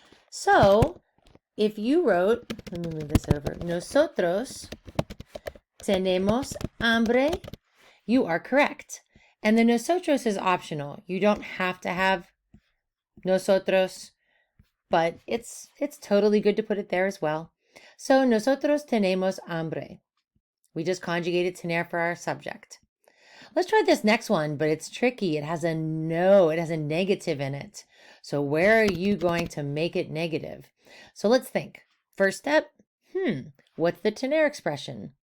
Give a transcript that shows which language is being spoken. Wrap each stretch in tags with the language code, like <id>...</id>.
<en>So if you wrote, let me move this over,</en> <es>nosotros tenemos hambre,</es> <en>you are correct. And the nosotros is optional. You don't have to have nosotros, but it's totally good to put it there as well.</en> <es>So nosotros tenemos hambre.</es> <en>We just conjugated tener for our subject. Let's try this next one, but it's tricky. It has a no, it has a negative in it. So where are you going to make it negative? So let's think. First step, what's the tener expression?</en>